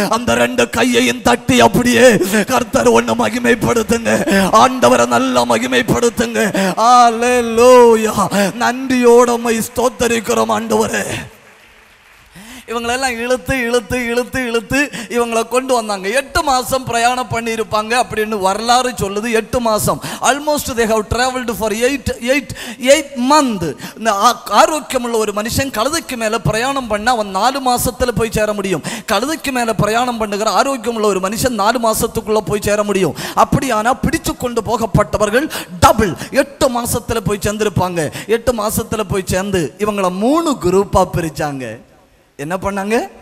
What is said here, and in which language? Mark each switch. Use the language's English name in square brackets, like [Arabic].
[Tamil] அந்த 2 கையையும் தட்டி அப்படியே கர்த்தர் ஒண்ணு மகிமைப்படுத்துங்க, ஆண்டவரை நல்லா மகிமைப்படுத்துங்க. அல்லேலூயா. நன்றியோட உம்மை ஸ்தோத்திரிக்கிறோம் ஆண்டவரே. இவங்களெல்லாம் இழுத்து இழுத்து இழுத்து இழுத்து இவங்களை கொண்டு வந்தாங்க. 8 மாசம் பிரயாணம் பண்ணியிருப்பாங்க அப்படின்னு வரலாறு சொல்லுது. 8 மாசம், [English] Almost they have traveled for 8 months. [Tamil] இந்த ஆரோக்கியமுள்ள ஒரு மனுஷன் கழுதைக்கு மேல பிரயாணம் பண்ண அவன் 4 மாசத்துல போய் சேர முடியும். கழுதைக்கு மேல பிரயாணம் பண்ணுகிற ஆரோக்கியமுள்ள ஒரு மனுஷன் 4 மாசத்துக்குள்ள போய் சேர முடியும். அப்படியானா பிடிச்சு கொண்டு போகப்பட்டவர்கள் டபுள் 8 மாசத்துல போய் சேர்ந்திருப்பாங்க. 8 மாசத்துல போய் சேர்ந்து இவங்களை 3 குரூப்பா பிரிச்சாங்க. என்ன பண்ணாங்க?